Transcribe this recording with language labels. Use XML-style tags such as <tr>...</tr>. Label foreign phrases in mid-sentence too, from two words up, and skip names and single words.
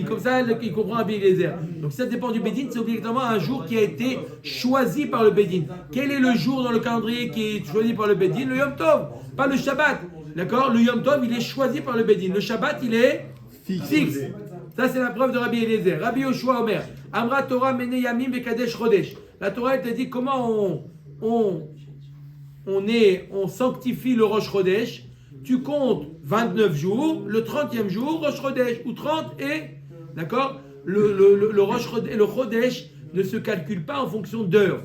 <fr>Comme ça, il comprend Rabbi Eliezer. Donc si ça dépend du Beddin, c'est obligatoirement un jour qui a été choisi par le Beddin. Quel est le jour dans le calendrier qui est choisi par le Beddin? Le</fr> <he>יום טוב,</he> <fr>pas le Shabbat. D'accord? Le</fr> <he>יום טוב,</he> <fr>il est choisi par le Beddin. Le Shabbat, il est fixe. Ça, c'est la preuve de Rabbi Eliezer. Rabbi Yoshua Omer.</fr> <he>אמרה תורה מנה ימים וקדש חודש.</he> <fr>La Torah, elle te dit comment on sanctifie le</fr> <he>ראש חודש.</he> <fr>Tu comptes 29 jours, le 30e jour,</fr> <he>ראש חודש,</he> <fr>ou 30 et, d'accord, le Chodesh ne se calcule pas en fonction d'heures.</fr>